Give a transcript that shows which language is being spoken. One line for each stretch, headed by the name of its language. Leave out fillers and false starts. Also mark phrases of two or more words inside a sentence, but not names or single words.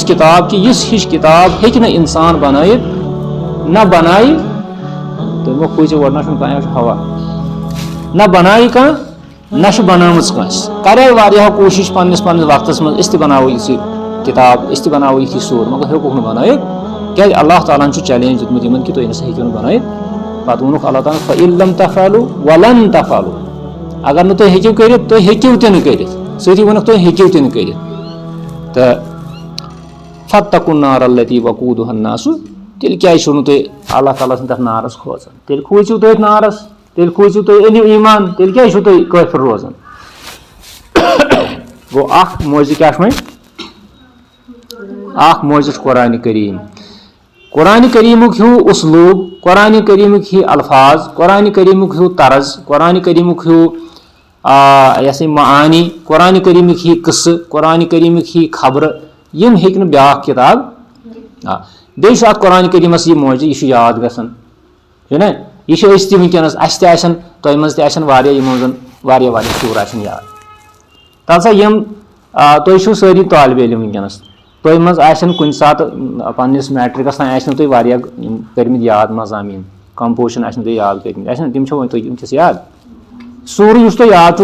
Kashmiri: کِتاب کہِ یِژھ ہِش کِتاب ہیٚکہِ نہٕ اِنسان بنٲیِتھ نہ بنایہِ تٔمۍ ووٚن کھوٗژِو گۄڈٕ نہ چھُنہٕ کانٛہہ چھُ ہوا نہ بنایہِ کانٛہہ نہ چھُ بنٲومٕژ کٲنٛسہِ کرے واریاہو کوٗشِش پننِس وقتس منٛز أسۍ تہِ بناوو یِژھ کِتاب أسۍ تہِ بناوو یِتھی سوٗر مگر ہیوٚکُکھ نہٕ بنٲیِتھ کیازِ اللہ تعالیٰ ہن چھُ چیلینج دیُتمُت یِمن کہِ تُہۍ نسا ہیٚکِو نہٕ بنٲیِتھ پتہٕ ووٚنُکھ اللہ تعالیٰ ہن
Arabic: فَإِن لَمْ تَفْعَلُوا وَلَن تَفْعَلُوا
Kashmiri: اگر نہٕ تُہۍ ہیٚکِو کٔرِتھ تُہۍ ہیٚکِو تہِ نہٕ کٔرِتھ سۭتی ووٚنُکھ تُہۍ ہیٚکِو تہِ نہٕ کٔرِتھ تہٕ
Arabic: فَاتَّقُوا النَّارَ الَّتِی وَقُودُہَا النَّاسُ
Kashmiri: تیٚلہِ کیازِ چھُو نہٕ تُہۍ اللہ تعالیٰ سٕنٛدِ تَتھ نارس کھوژان تیٚلہِ کھوٗژِو تُہۍ أتھۍ نارس تیٚلہِ کھوٗژِو تُہۍ أنِو ایٖمان تیٚلہِ کیازِ چھُو تُہۍ کٲفِر روزان گوٚو اکھ معجزٕ کیاہ چھُ وۄنۍ اکھ معجزٕ چھُ قرآنِ کریٖم قرآنِ کریٖمُک ہیوٗ اُسلوٗب قرآنِ کریٖمٕکۍ ہی الفاظ قرآنِ کریٖمُک ہیوٗ طرز قرآنِ کریٖمُک ہیوٗ یہِ ہسا یہِ معانی قرآنِ کریٖمٕکۍ ہی قٕصہٕ قرآنِ کریٖمٕکۍ ہی خبرٕ یِم ہیٚکہِ نہٕ بیٛاکھ کِتاب بیٚیہِ چھُ اَتھ قرآنِ کریٖمَس یہِ معجزٕ یہِ چھُ یاد گژھان چھُنہ یہِ چھِ أسۍ تہِ وٕنکیٚنَس اَسہِ تہِ آسن تۄہہِ منٛز تہِ آسن واریاہ یِمو زَن واریاہ سوٗر آسن یاد تَلہٕ سا یِم تُہۍ چھِو سٲری طالبہِ علم وٕنکیٚنَس تۄہہِ منٛز آسن کُنہِ ساتہٕ پنٛنِس میٹرِکَس تانۍ آسنو تۄہہِ واریاہ کٔرمٕتۍ یاد مضامیٖن کَمپوزِشَن آسنو تۄہہِ یاد کٔرمٕتۍ آسن تِم چھو وۄنۍ تُہۍ وٕنکٮ۪س یاد سورُے یُس تۄہہِ یاد چھُ